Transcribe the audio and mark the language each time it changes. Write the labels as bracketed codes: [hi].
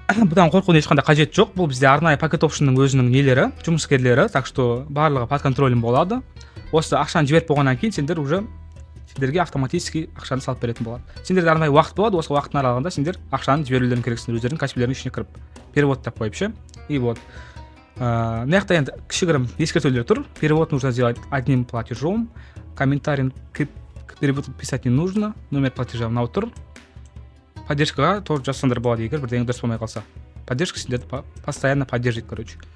[kk] Бұдан қорқудың ешқандай қажет жоқ. Бұл бізде арнайы пакет опшнның өзінің нелері, жұмыскерлері, [ru] так что [kk] барлығы [ru] под контролем [kk] болады. Осы ақшаны жіберіп болғаннан кейін сендер [ru] уже [kk] сендерге [ru] автоматически [kk] ақшаны салып беретін болады. Сендерде арнайы уақыт болады, осы уақыттың аралығында сендер ақшаны жіберулерің керексіңдер, өздерінің каспилерінің ішіне кіріп, перевод деп қойып ше. [ru] И вот. [kk] Мына жақта енді кішігірім ескертулер тұр. [ru] Перевод нужно сделать одним платежом. Комментарий к переводу писать не нужно. [kk] Номер платежа мынау тұр. Поддержкаға [ru] тоже [kk] жазсаңдар болады егер бірдеңе дұрыс болмай қалса. Поддержка сендерді [ru] постоянно поддержит, короче.